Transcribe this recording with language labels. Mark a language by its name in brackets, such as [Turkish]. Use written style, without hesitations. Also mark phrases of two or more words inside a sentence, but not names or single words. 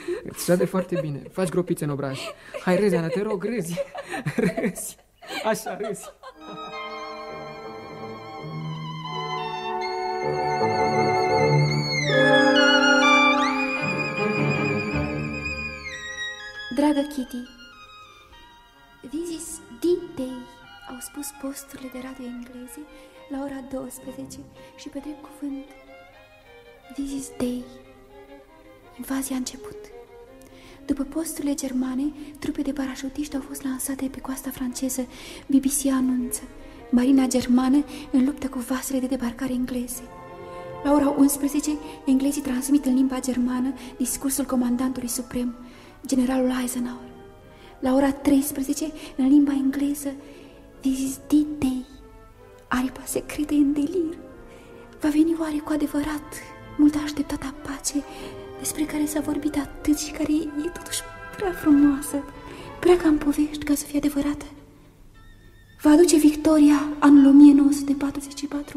[Romanian] Îți șade foarte bine. Faci gropițe în obraj. Hai, râzi, Ana, te rog, râzi. Râzi. Așa, râzi. [English] Dragă Kitty, this is the day, [Romanian] au spus posturile de radio engleze la ora 12 și pe drept cuvânt, [English] this is day. [Romanian] Invazia a început. După posturile germane, trupe de parașutiști au fost lansate pe coasta franceză. BBC anunță: marina germană în luptă cu vasele de debarcare engleze. La ora 11, englezii transmit în limba germană discursul comandantului suprem, generalul Eisenhower. La ora 13, în limba engleză, [English] this is the day. [Romanian] Aripa secretă în delir. Va veni oare cu adevărat mult așteptata pace despre care s-a vorbit atât și care e totuși prea frumoasă, prea ca în povești ca să fie adevărată? Va aduce victoria anul 1944?